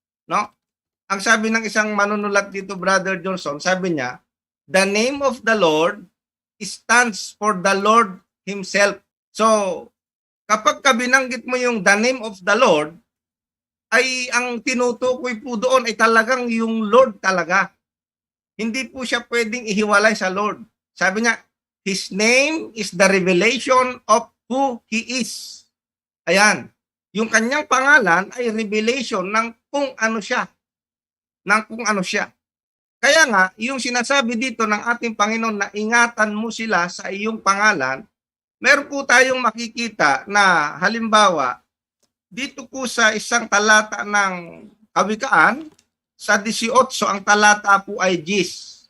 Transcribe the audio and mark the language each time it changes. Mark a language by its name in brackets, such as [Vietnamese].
[Filipino] No? Ang sabi ng isang manunulat dito, Brother Johnson, sabi niya, [English] the name of the Lord stands for the Lord Himself. [Filipino] So, kapag binanggit mo yung [English] the name of the Lord, [Filipino] ay ang tinutukoy po doon ay talagang yung Lord talaga. Hindi po siya pwedeng ihiwalay sa Lord. Sabi niya, [English] His name is the revelation of who He is. [Filipino] Ayan. Yung kanyang pangalan ay revelation ng kung ano siya. Ng kung ano siya. Kaya nga, yung sinasabi dito ng ating Panginoon na ingatan mo sila sa iyong pangalan, meron po tayong makikita na halimbawa, dito po sa isang talata ng Kawikaan, sa 18, ang talata po ay Gis.